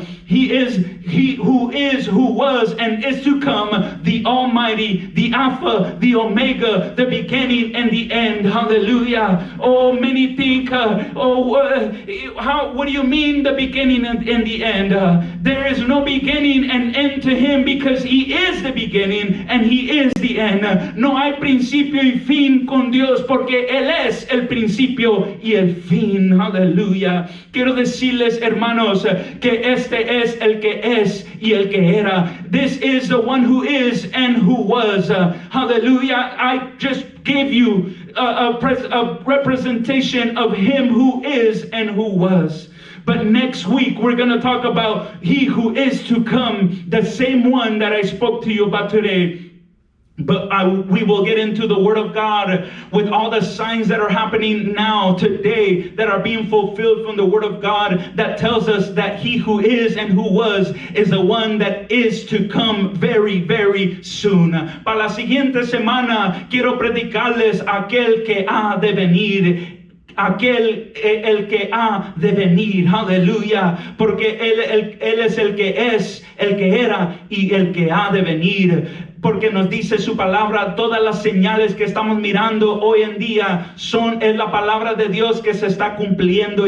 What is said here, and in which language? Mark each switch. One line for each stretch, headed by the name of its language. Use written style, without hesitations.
English: He who is, who was, and is to come, the Almighty, the Alpha, the Omega, the beginning and the end. Hallelujah. Oh, many think, what do you mean the beginning and the end? There is no beginning and end to him, because he is the beginning and he is the end.
Spanish: No hay principio y fin con Dios, porque él es el principio y el fin. Hallelujah. Quiero decirles, hermanos, que este es el que es y el que era.
English: This is the one who is and who was. Hallelujah. I just gave you a representation of him who is and who was. But next week we're going to talk about he who is to come, the same one that I spoke to you about today. But we will get into the Word of God with all the signs that are happening now, today, that are being fulfilled from the Word of God, that tells us that he who is and who was is the one that is to come very, very soon.
Spanish: Para la siguiente semana quiero predicarles aquel que ha de venir. Aquel, el que ha de venir, aleluya, porque él es el que es, el que era y el que ha de venir. Porque nos dice su palabra, todas las señales que estamos mirando hoy en día es la palabra de Dios que se está cumpliendo.